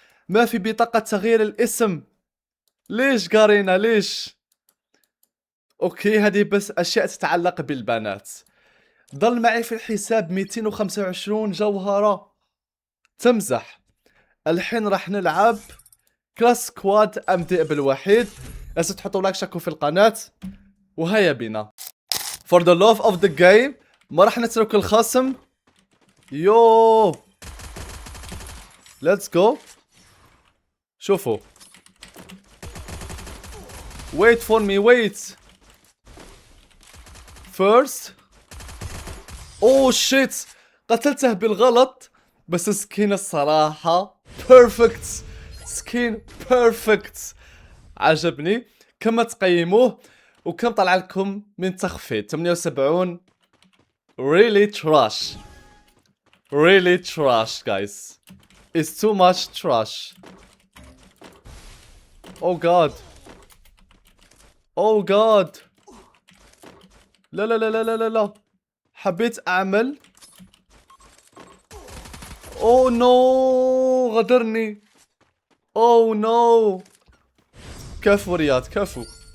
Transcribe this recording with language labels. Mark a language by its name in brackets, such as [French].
[Arabic] ما في بطاقة تغيير الاسم. ليش قارينا ليش؟ اوكي هذه بس اشياء تتعلق بالبنات. ضل معي في الحساب 225 جوهرة. تمزح. الحين راح نلعب كلاس سكواد ابدأ بالوحيد. لازم تحطوا لايك شكوا في القناة، وهيا بنا. [English] For the love of the game [Arabic] ما راح نترك الخصم. يو [English] let's go. [Arabic] شوفوا [English] wait for me wait first. [Arabic] اوه شيت قتلته بالغلط، بس سكين الصراحة بيرفكت. سكين بيرفكت عجبني. كم تقيموه وكم طلع لكم من تخفيض؟ 78. [English] really trash really trash guys, it's too much trash. oh god oh god [Arabic] لا لا لا لا لا لا لا. حبيت اعمل اوه نو غدرني. اوه نو كفو رياض كفو.